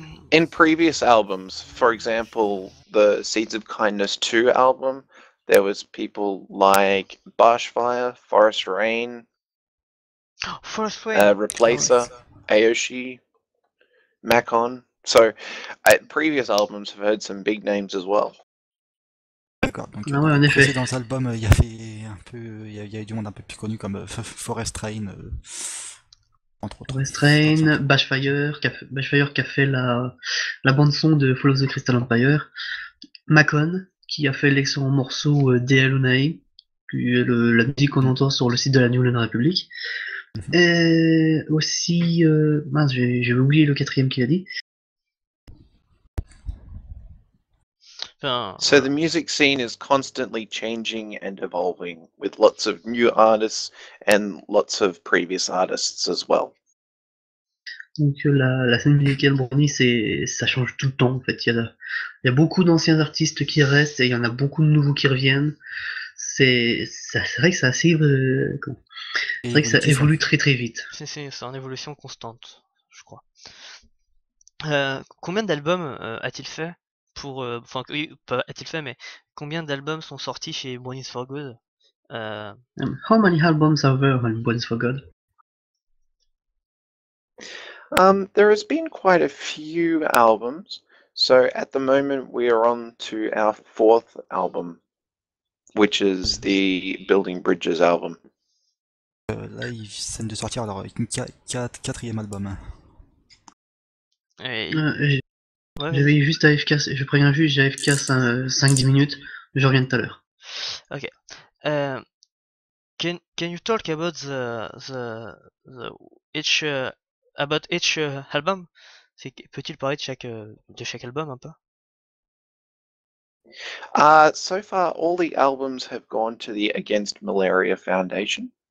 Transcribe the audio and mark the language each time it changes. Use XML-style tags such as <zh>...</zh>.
<en>In previous albums, for example, the Seeds of Kindness 2 album, there was people like Barshfire, Forest Rain, Replacer, Aoshi, Macon. So, previous albums have had some big names as well.</en> <fr>D'accord, donc dans les précédents albums, il y avait il y a eu du monde un peu plus connu comme Forest Rain, entre autres. Forest Rain, Bashfire qui a fait la bande son de Fall of the Crystal Empire, Macon qui a fait l'excellent morceau Dea Lunae, qui est la musique qu'on entend sur le site de la New Lunar Republic. Et aussi, mince, j'ai oublié le quatrième qu'il a dit.</fr> <en>So the music scene is constantly changing and evolving, with lots of new artists and lots of previous artists as well.</en> <fr>Donc la scène musicale Brony, ça change tout le temps en fait. Il y a beaucoup d'anciens artistes qui restent et il y en a beaucoup de nouveaux qui reviennent. C'est vrai que c'est assez c'est vrai que ça évolue très très vite. C'est en évolution constante, je crois. Combien d'albums a-t-il fait enfin, pas a-t-il fait, mais combien d'albums sont sortis chez Bronies for Good?</fr> <en>How many albums are there on Bronies for God? There has been quite a few albums. So at the moment, we are on to our 4th album, which is the Building Bridges album.</en> <fr>Là, ils viennent de sortir leur quatrième album. Et... Ouais, Ouais, j'avais vas-y. juste AFK, je préviens juste, j'ai AFK 5-10 minutes, je reviens tout à l'heure. Ok.</fr> <en>Can you talk about the each about each album?</en> <fr>Peut-il parler de chaque album un peu?</fr> <en>So far, all the albums have gone to the Against Malaria Foundation.</en>